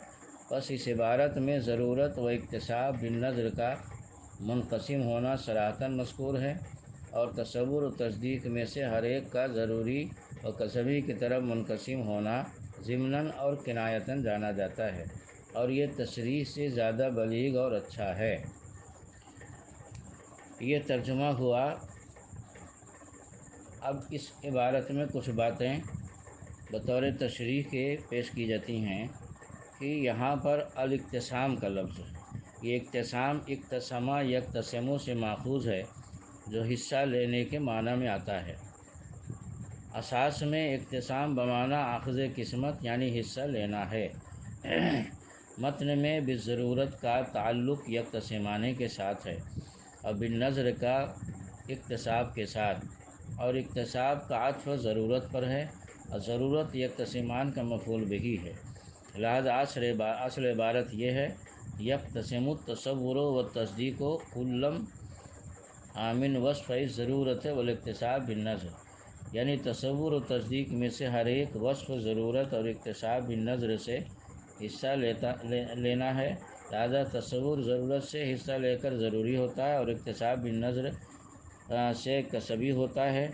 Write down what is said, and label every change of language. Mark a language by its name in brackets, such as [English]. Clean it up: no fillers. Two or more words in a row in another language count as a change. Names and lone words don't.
[Urdu] پس اس عبارت میں ضرورت و اکتساب بالنظر کا منقسم ہونا صراحتاً مذکور ہے، اور تصور و تصدیق میں سے ہر ایک کا ضروری و کسبی کی طرف منقسم ہونا ضمناً اور کنایتاً جانا جاتا ہے، اور یہ تصریح سے زیادہ بلیغ اور اچھا ہے۔ یہ ترجمہ ہوا۔ اب اس عبارت میں کچھ باتیں بطور تشریح کے پیش کی جاتی ہیں کہ یہاں پر الاقتسام کا لفظ ہے۔ یہ اقتسام [Arabic] اقتسمہ یقتسمو [Urdu] سے ماخوذ ہے، جو حصہ لینے کے معنی میں آتا ہے۔ اساس میں اقتسام بمعنی اخذ قسمت یعنی حصہ لینا ہے۔ متن میں بالضرورت کا تعلق یقتسمانے کے ساتھ ہے، اور بالنظر کا اکتساب کے ساتھ، اور اکتساب کا عطف ضرورت پر ہے، اور ضرورت یقتسمان کا مفعول بہ ہے۔ لہذا اصل عبارت یہ ہے: [Arabic] یقتسم التصور والتصدیق کلم من وصف ضرورت والاکتساب بالنظر، [Urdu] یعنی تصور و تصدیق میں سے ہر ایک وصف ضرورت اور اکتساب بالنظر سے حصہ لینا ہے۔ لہذا تصور ضرورت سے حصہ لے کر ضروری ہوتا ہے، اور اکتساب بالنظر سے کسبی ہوتا ہے۔